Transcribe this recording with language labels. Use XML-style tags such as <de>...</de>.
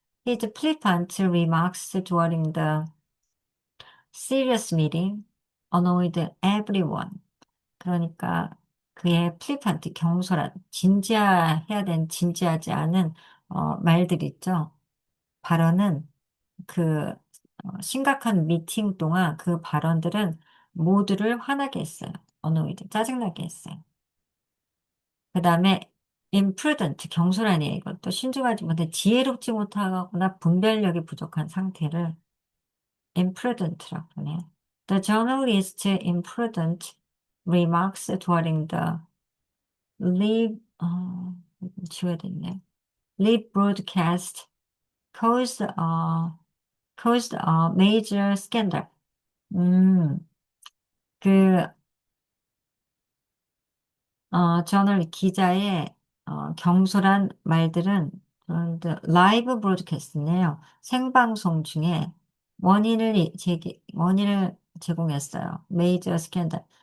<en>His flippant remarks during the serious meeting annoyed everyone.</en> <ko>그러니까 그의 플리판트, 진지해야 된 진지하지 않은 말들 있죠. 발언은 그 심각한 미팅 동안 그 발언들은 모두를 화나게 했어요. annoyed, 짜증나게 했어요. 그 다음에 imprudent, 경솔하니 이것도 신중하지 못해 지혜롭지 못하거나 분별력이 부족한 상태를 imprudent라고 하네요.</ko> <en>The journalist imprudent remarks during the live,</en> <ko>지워야 됐네.</ko> <en>live broadcast caused a major scandal.</en> <ko>음, 그 저널 기자의 경솔한 말들은 라이브 브로드캐스트네요. 생방송 중에 원인을 제공했어요. 메이저 스캔들.</ko>